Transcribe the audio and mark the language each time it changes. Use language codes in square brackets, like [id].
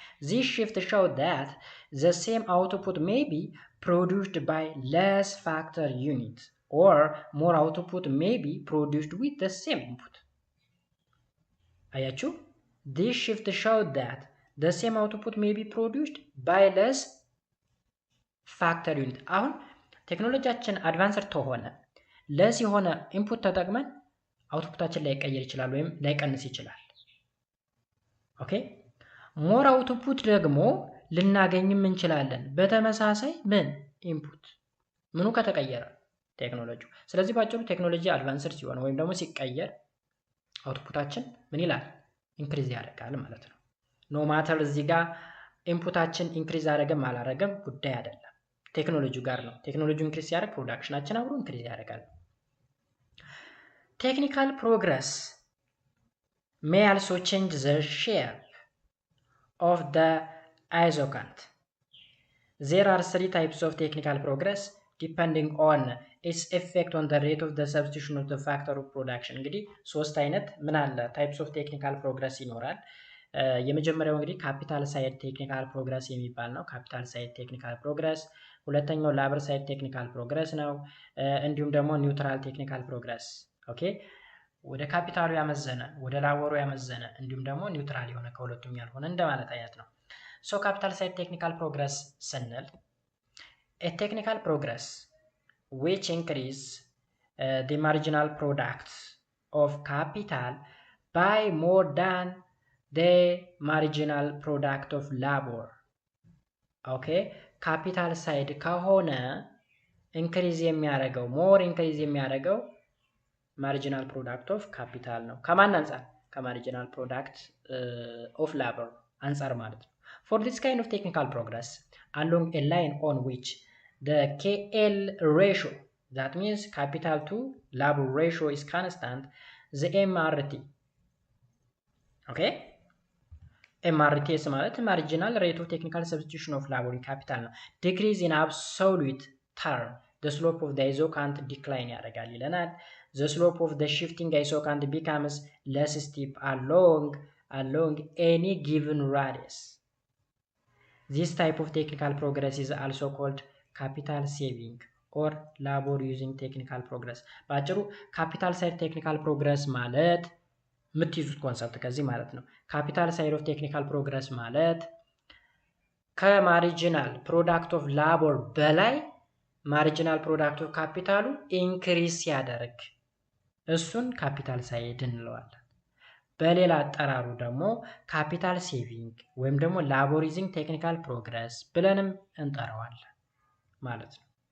[en] This shift shows that the same output may be produced by less factor unit or more output may be produced with the same input. [am] አያችሁ? [en] This shift shows that the same output may be produced by less factor unit. [am] አሁን ቴክኖሎጂያችን አድቫንስድ ተሆነ ለስ የሆነ ኢንፑት ተጠቅመን አውትፑታችን ላይ ቀየር ይችላል ወይም ላይ ቀንስ ይችላል። ኦኬ ሞር አውትፑት ደግሞ ልናገኝም እንችላለን በተመሳሳይ ምን ኢንፑት ምኑ ከተቀየረ ቴክኖሎጂው። ስለዚህ ባጭሩ ቴክኖሎጂ አድቫንስድ ሲሆን ወይም ደግሞ ሲቀየር አውትፑታችን ምን ይላል? ኢንክሪዝ ያደርጋል ማለት ነው። ኖ ማተር እዚህ ጋር ኢንፑታችን ኢንክሪዝ አደረገም አላደረገም ጉዳይ አይደለም፣ ቴክኖሎጂው ጋር ነው። ቴክኖሎጂው ኢንክሪዝ ሲያደርግ ፕሮዳክሽናችን አብሮ ኢንክሪዝ ያደርጋል። [en] Technical progress may also change the shape of the isochant. There are 3 types of technical progress depending on its effect on the rate of the substitution of the factor of production. [am] እንግዲህ 3 አይነት ምን አለ [en] types of technical progress [am] ይኖራል። የመጀመሪያው እንግዲህ ካፒታል ሳይድ ቴክኒካል ፕሮግረስ የሚባል ነው። ካፒታል ሳይድ ቴክኒካል ፕሮግረስ። ሁለተኛው ላበር ሳይድ ቴክኒካል ፕሮግረስ ነው። እንዲሁም ደግሞ ኒውትራል ቴክኒካል ፕሮግረስ። ኦኬ ወደ ካፒታሉ ያመዘነ ወደ ላቦሩ ያመዘነ እንዲሁም ደግሞ ኒውትራል የሆነ ከሁለቱም ያልሆነ እንደማለት አይነት ነው። ሶ ካፒታል ሳይድ ቴክኒካል ፕሮግረስ ስንል [en] a technical progress which increase the marginal products of capital by more than the marginal product of labor. [am] okay ካፒታል ሳይድ ከሆነ ኢንክሪዝ የሚያደርገው ሞር ኢንክሪዝ የሚያደርገው ማርጂናል ፕሮዳክት ኦፍ ካፒታል ነው። ከማን አንፃር? ከማርጂናል ፕሮዳክት ኦፍ ላቦር አንፃር ማለት ነው። [en] for this kind of technical progress along a line on which the KL ratio, that means capital to labor ratio, is constant, the MRT, okay MRT ማለት marginal rate of technical substitution of labor in capital ነው። decrease in absolute term the slope of the isocant decline [am] ያደርጋል ይለናል። [en] the slope of the shifting isocant becomes less steep along any given radius. This type of technical progress is also called capital saving or labor using technical progress. [am] ባጭሩ capital side technical progress ማለት የምትይዙት ኮንሰፕት ከዚህ ማለት ነው። capital side of technical progress ማለት ከማሪጂናል ፕሮዳክት ኦፍ ላቦር በላይ ማሪጂናል ፕሮዳክት ኦፍ ካፒታሉ ኢንክሪስ ሲያደርግ እሱን ካፒታል ሳይድ እንለዋለን። በሌላ አጠራሩ ደግሞ ካፒታል ሴቪንግ ወይም ደግሞ ላቦር ዩዚንግ ቴክኒካል ፕሮግረስ ብለንም እንጠራዋለን ማለት ነው።